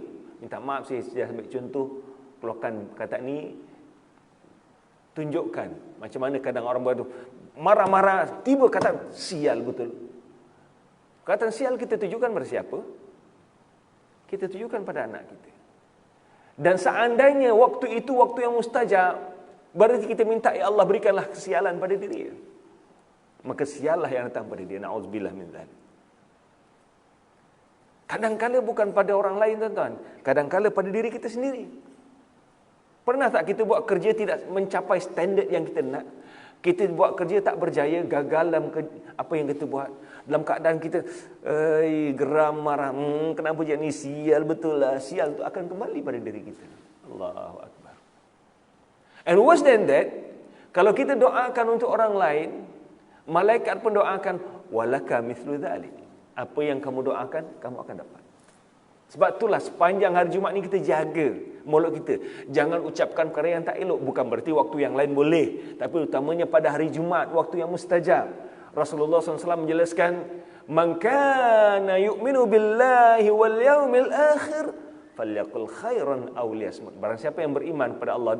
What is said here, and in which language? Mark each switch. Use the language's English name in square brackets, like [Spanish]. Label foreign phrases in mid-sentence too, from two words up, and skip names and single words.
[Malay] Minta maaf, saya ambil contoh, keluarkan kata ni, tunjukkan macam mana kadang orang bergaduh, marah-marah, tiba kata sial betul. Kata sial kita tujukan pada siapa? Kita tujukan pada anak kita. Dan seandainya waktu itu waktu yang mustajab, berarti kita minta, ya Allah berikanlah kesialan pada diri dia, maka siallah yang datang pada dia. [Arabic] نعوذ بالله من ذلك. [Malay] Kadang-kala bukan pada orang lain tuan-tuan, kadang-kala pada diri kita sendiri. Pernah tak kita buat kerja tidak mencapai standard yang kita nak? Kita buat kerja tak berjaya, gagal dalam apa yang kita buat. Dalam keadaan kita geram, marah, kenapa je ni, sial betul lah. Sial itu akan kembali pada diri kita. [Arabic] الله أكبر. [English] And worse than that, [Malay] kalau kita doakan untuk orang lain, malaikat pun doakan, [Arabic] ولك مثل ذلك. [Malay] Apa yang kamu doakan, kamu akan dapat. Sebab itulah sepanjang hari Jumaat ni kita jaga mulut kita. Jangan ucapkan perkara yang tak elok. Bukan berarti waktu yang lain boleh, tapi utamanya pada hari Jumaat, waktu yang mustajab. Rasulullah SAW menjelaskan, [Arabic] من كان يؤمن بالله واليوم الآخر فليقل خيرا أو ليصمت. [Malay] Barang siapa yang beriman pada Allah